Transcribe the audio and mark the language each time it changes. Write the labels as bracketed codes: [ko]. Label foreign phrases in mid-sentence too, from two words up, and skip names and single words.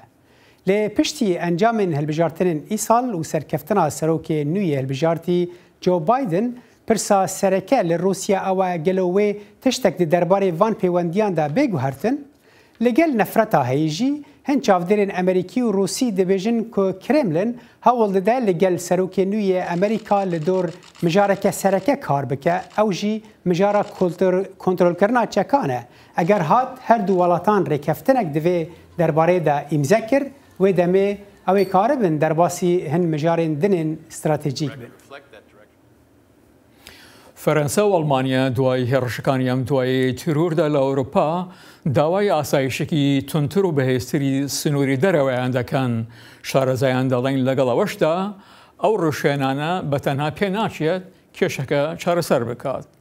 [ku] Lê piştî encamên hilbijartinên îsal û serkeftina serokê nû yê hilbijartî Joe Biden pirsa sereke li Rûsya ew e gelo wê tiştek di derbarê van pêwendiyan de bêguhertin, li gel nefreta heyî jî hin çavdêrên Emerîkî û Rûsî dibêjin ku Kremlin hewl dide li gel serokê nû yê Amerîka li dor mijareke sereke kar bike, ew jî mijara kontrolkirina çekan e. Eger hat her du welatan rêkeftinek di vê derbarê de îmze kir, wê demê ew ê karibin derbasî hin mijarên dinên stratejîk bin. [ckb] فەرەنسا و ئەڵمانیا دوای هێرشەکانی ئەم دوای تیروردا لە ئەوروپا داوای ئاسایشێکی تونتر و بەهێزتری سنووری دەرەوەیان دەکەن. شارەزایان دەڵێن لەگەڵ ئەوەشدا ئەو ڕوشێنانە بەتەنها پێ ناچێت کێشەکە چارەسەر بکات.